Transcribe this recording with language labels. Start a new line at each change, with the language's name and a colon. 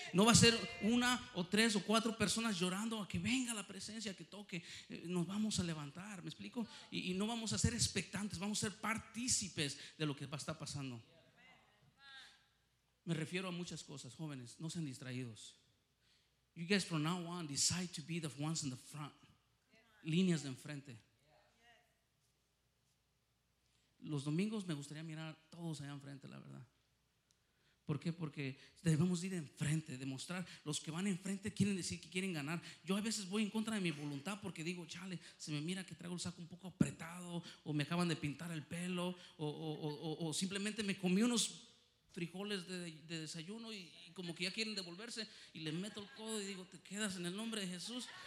Spanish: No va a ser una o tres o cuatro personas llorando a que venga la presencia, que toque. Nos vamos a levantar, ¿me explico? Y no vamos a ser expectantes, vamos a ser partícipes de lo que está pasando. Me refiero a muchas cosas, jóvenes, no sean distraídos.
English: You guys from now on decide to be the ones in the front.
Spanish: Líneas de enfrente. Los domingos me gustaría mirar todos allá enfrente, la verdad. ¿Por qué? Porque debemos ir enfrente, demostrar. Los que van enfrente quieren decir que quieren ganar. Yo a veces voy en contra de mi voluntad porque digo, chale, se me mira que traigo el saco un poco apretado, o me acaban de pintar el pelo, o simplemente me comí unos frijoles de desayuno y como que ya quieren devolverse, y le meto el codo y digo, te quedas en el nombre de Jesús.